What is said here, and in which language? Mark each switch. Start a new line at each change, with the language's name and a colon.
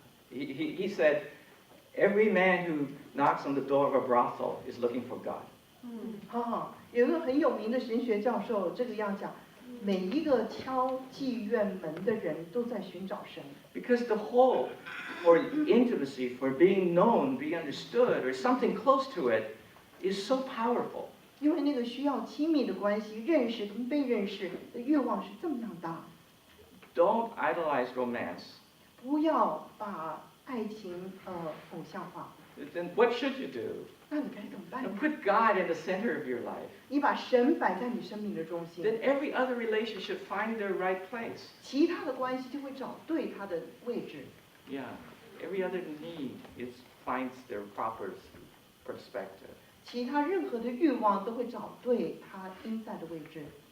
English: He said, every man who knocks on the door of a brothel is looking for God.
Chinese: 有一个很有名的神学教授这个样讲，每一个敲妓院门的人都在寻找神。
English: Because the hole for intimacy, for being known, being understood, or something close to it, is so powerful.
Chinese: 因为那个需要亲密的关系、认识跟被认识的欲望是这么样大。
English: Don't idolize romance.
Chinese: 不要把爱情偶像化。
English: Then what should you do?
Chinese: 那你该怎么办呢？
English: Put God in the center of your life.
Chinese: 你把神摆在你生命的中心。
English: Then every other relationship find their right place.
Chinese: 其他的关系就会找对它的位置。
English: Yeah, every other need finds their proper perspective.
Chinese: 其他任何的欲望都会找对它应在的位置。